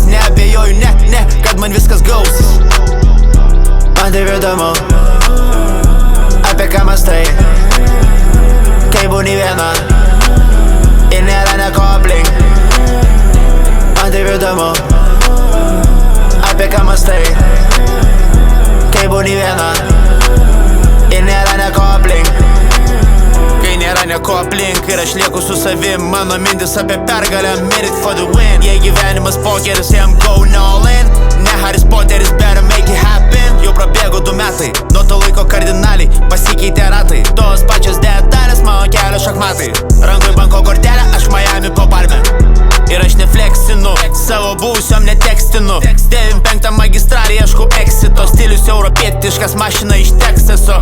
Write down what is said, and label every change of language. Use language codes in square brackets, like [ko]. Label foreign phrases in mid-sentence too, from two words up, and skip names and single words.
[lt] Neabejoju, kad man viskas gausis. Man taip įdomu, apie ką mąstai, kai būni viena ir nėra neko aplink. Man taip įdomu, apie ką mąstai, kai būni viena ir nėra neko aplink. Kai nėra neko aplink ir aš lieku su savim, mano mintis apie pergalę, [en] made it for the win. [lt] Jei gyvenimas pokeris, jam [en] going all in. Ne Harris Potteris, better make it happen. [lt] Jau prabėgo 2 metai, nuo to laiko kardinaliai pasikeitė ratai. Tos pačios detalės, mano kelio šachmatai. Rankoj banko kortelė, aš Miami po Palme. Ir aš nefleksinu, savo buvusiom netekstinu. 95 magistralį ieškau exito. Stilius europietiškas, mašina iš Teksaso.